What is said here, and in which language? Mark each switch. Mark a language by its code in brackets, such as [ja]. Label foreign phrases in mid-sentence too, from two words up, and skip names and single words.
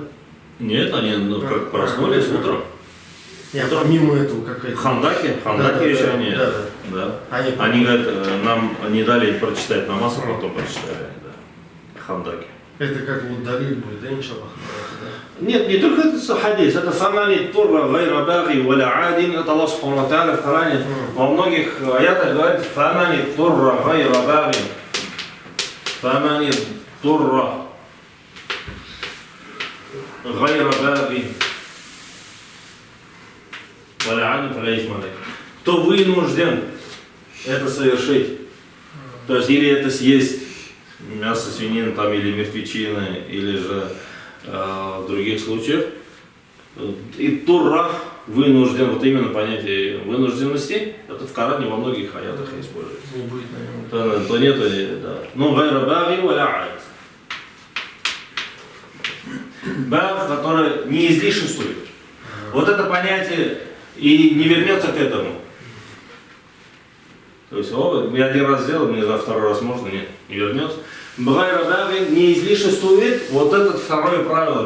[ru] Нет, они как проснулись утром. Нет, помимо этого какая-то... Хандаки еще они. Да. Они говорят, нам не дали прочитать намаз, а потом прочитали, да. Хандаки. Это как вот далиль будет, да, иншаллах? Да? Нет, не только это хадис, это [ar] فمن اضطر غير باغ ولا عاد, [ru] это [ar] الله سبحانه وتعالى [ru] в Коране во многих аятах говорит [ar] فمن اضطر غير باغ فمن اضطر غير باغ ولا عاد فلا إثم عليه. [ru] Кто вынужден это совершить, то есть или это съесть мясо свинины там, или мертвечины, или же в других случаях. И турра вынужден, вот именно понятие вынужденности, это в Коране во многих аятах используется. Не будет, наверное. То нет, да. Ну, [ar] غير باغ ولا عاد. [ru] Баг, который не излишествует. Вот это понятие и не вернется к этому. То есть, я один раз сделал, мне за второй раз можно, нет, не вернется. [ar] غير باغ [ru] не излишествует, вот это второе правило.